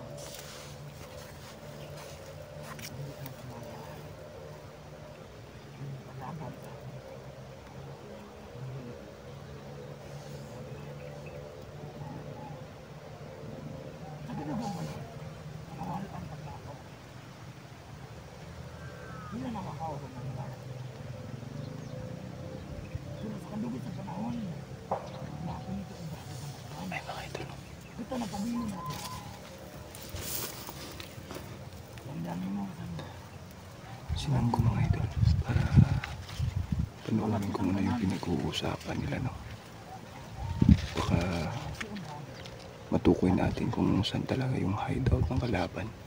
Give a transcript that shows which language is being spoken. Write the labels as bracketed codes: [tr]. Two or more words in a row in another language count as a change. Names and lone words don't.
[ms] Tapi dah bawa. Awal angkat aku. Ini nama kau sebenarnya. Sudah sekarang kita kenal. [tl] Ay mga idol. Ito na pamilya natin. Tandaan mo sa Sinam ko mga idol para panoorin ko muna yung pinag-uusapan nila, no? Baka matukoy natin kung saan talaga yung hideout ng kalaban.